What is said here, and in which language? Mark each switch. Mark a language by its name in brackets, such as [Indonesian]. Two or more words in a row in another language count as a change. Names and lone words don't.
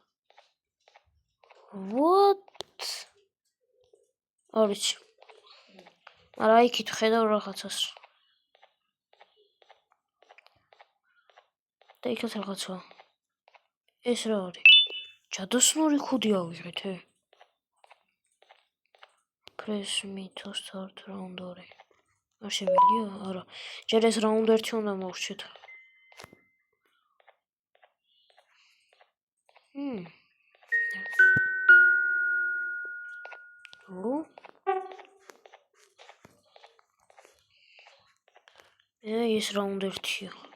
[Georgian] What? არის. არა იქით ხედავ რაღაცას. და იქაც რაღაცა. ეს რა არის? ჯადოსნური ხუდი ავიღეთ. [English] Press me to start round 2. [Georgian] არ შემიძლია? არა. ჯერ ეს round 1 უნდა მოვრჩეთ. ეს round 1-ია.